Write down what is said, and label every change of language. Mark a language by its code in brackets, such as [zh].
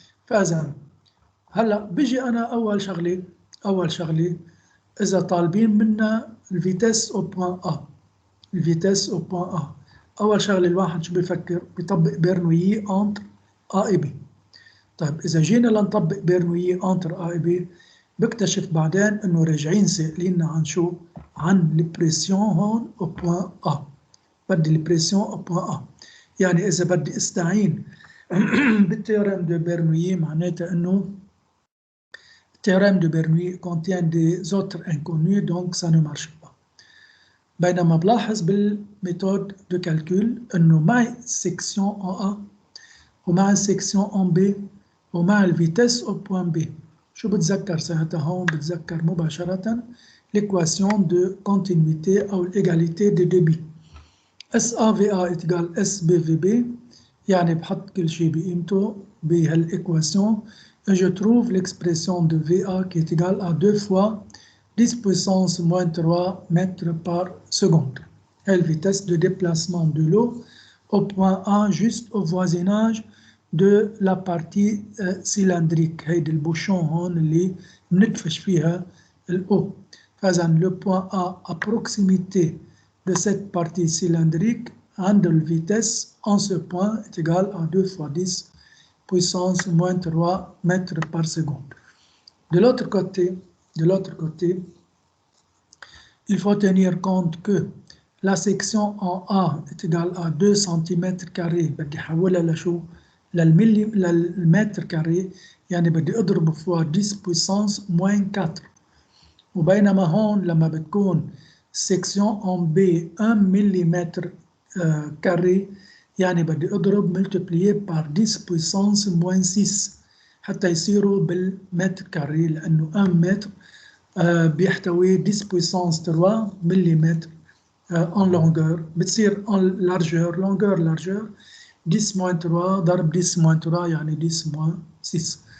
[ar] فإذا هلا بيجي أنا أول شغلة إذا طالبين منا الفيتاس أو بوان A الفيتاس أو بوان A أول شغلة الواحد شو بيفكر بيطبق بيرنويي أنتر A et B. طيب إذا جينا لنطبق بيرنويي أنتر A et B بكتشف بعدين إنه راجعين سائليننا عن شو؟ عن البريسيون هون أو بوان A. بدي البريسيون أو بوان A. يعني إذا بدي استعين [fr] بالتhéorème de Bernoulli [ar] معناتها إنه [fr] théorème de Bernoulli contient des autres inconnus donc ça ne marche pas. [ar] بينما بلاحظ بالميثود دو كالكول انه معي سيكسيون ان A ومع السيكسيون ان B ومع الفيتيس او بوان B. شو بتذكر ساعتها هون؟ بتذكر مباشرة [fr] l'équation de continuité [ar] أو [fr] l'égalité des débits. SAVA égale SBVB، [ar] يعني بحط كل شيء بقيمته بهالإكواسيون [fr] et je trouve l'expression de VA qui est égale à 2 fois 10 puissance moins 3 mètres par seconde. Et la vitesse de déplacement de l'eau au point A juste au voisinage de la partie cylindrique. [ar] هيدي البوشون هون اللي بندفش فيها الأو. فإذا [fr] le point A à proximité de cette partie cylindrique عند la vitesse en ce point est égale à 2 fois 10 puissance moins 3 mètres par seconde. De l'autre côté, il faut tenir compte que la section en A est égale à 2 cm carrés. [ar] بدي أحولها لشو؟ للمتر كاري، يعني بدي أضرب فوا [fr] 10 puissance moins 4. [ar] وبينما هون لما بتكون section en B 1 ملم كاري، يعني بدي أضرب [fr] multiplié par 10 puissance moins 6 [ar] حتى يصيروا بالمتر كاري، لأنه 1 متر بيحتوي [fr] 10 puissance 3 [ar] ملم en longueur، بتصير [fr] en largeur longueur 10 moins 3 [ar] ضرب 10 moins 3 يعني 10 moins 6.